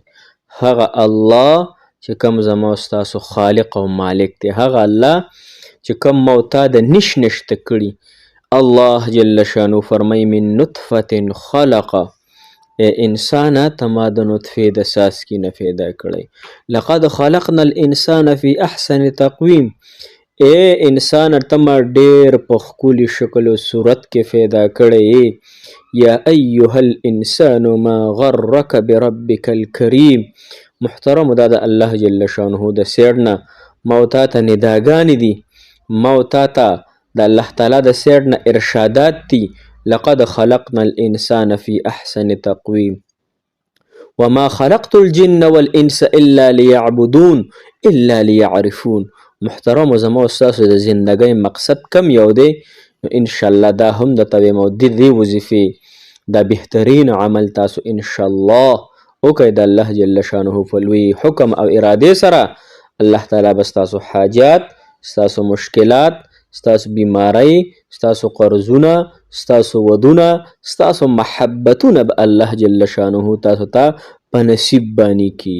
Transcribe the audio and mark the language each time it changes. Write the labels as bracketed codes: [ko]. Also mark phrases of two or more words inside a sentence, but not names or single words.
[ps] هغه الله چې کوم زما ستاسو خالق او مالک دی، هغه الله چې کوم موتا د نشته کړي. الله جل شانه فرمای [ar] من نطفه خلق، [ps] انسان ته ما د نطفه د ساسکي نه پیدا کړی. [ar] لقد خلقنا الانسان فی احسن تقویم، [ps] اے انسان ته ما ډیر په ښکلي شکل او صورت کې پیدا کړی. [ar] یا ایها الانسان ما غرک بربک الکریم. [ps] محترم، دا د الله جل شانه د سیډ نه ما تا ته نداګانې دي، ما تا ته د الله تعالی د سیډ نه ارشادات دي. [ar] لقد خلقنا الانسان فی احسن تقویم وما خلقت الجن والانس الا ليعبدون الا ليعرفون. [ps] محترم، زما ستاسو د زندګۍ مقصد کم یو دی؟ [ar] ان شاء الله [ps] دا هم د توې مو د دې وظیفې دا بهترین عمل تاسو [ar] ان شاء الله [ps] وکړئ د الله جل شانه په لوی حکم او ارادې سره. الله تعالی به ستاسو حاجات، ستاسو مشکلات، ستاسو بیماری، ستاسو قرضونه، ستاسو ودونه، ستاسو محبتونه به الله جل شانه تاسو ته په نصیب باندې کی.